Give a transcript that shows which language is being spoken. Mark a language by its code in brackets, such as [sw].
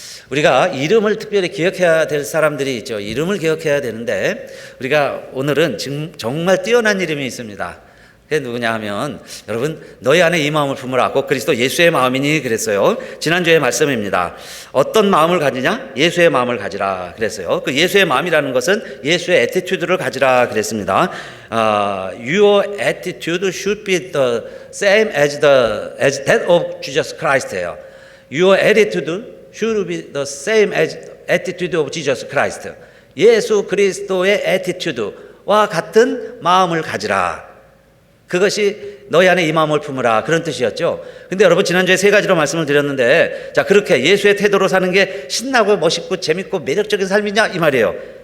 [ko] 우리가 이름을 특별히 기억해야 될 사람들이 있죠. 이름을 기억해야 되는데, 우리가 오늘은 지금 정말 뛰어난 이름이 있습니다. 그게 누구냐 하면, 여러분, 너희 안에 이 마음을 품으라. 곧 그리스도 예수의 마음이니 그랬어요. 지난주의 말씀입니다. 어떤 마음을 가지냐? 예수의 마음을 가지라 그랬어요. 그 예수의 마음이라는 것은 예수의 애티튜드를 가지라 그랬습니다. [en] Your attitude should be the same as that of Jesus Christ예요. Your attitude should be the same as attitude of Jesus Christ. [ko] 예수 그리스도의 attitude와 같은 마음을 가지라. 그것이 너희 안에 이 마음을 품으라, 그런 뜻이었죠. 근데 여러분, 지난주에 세 가지로 말씀을 드렸는데, 자, 그렇게 예수의 태도로 사는 게 신나고 멋있고 재밌고 매력적인 삶이냐 이 말이에요.